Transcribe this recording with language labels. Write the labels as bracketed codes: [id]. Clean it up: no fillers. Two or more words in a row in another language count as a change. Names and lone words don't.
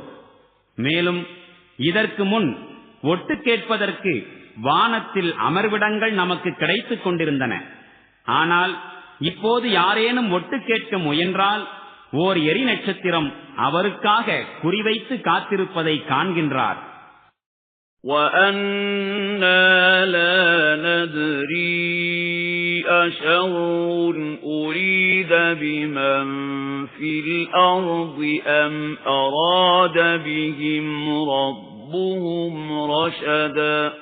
[ta] மேலும் இதற்கு முன் ஒட்டு கேட்பதற்கு வானத்தில் அமர்விடங்கள் நமக்கு கிடைத்துக் கொண்டிருந்தன. ஆனால் இப்போது யாரேனும் ஒட்டு கேட்க முயன்றால் ஓர் எரி நட்சத்திரம் அவருக்காக குறிவைத்து காத்திருப்பதை காண்கின்றார். [ar] وَأَنَّا لَا نَدْرِي أشر أريد بمن في الأرض أم أراد بهم ربهم رشدا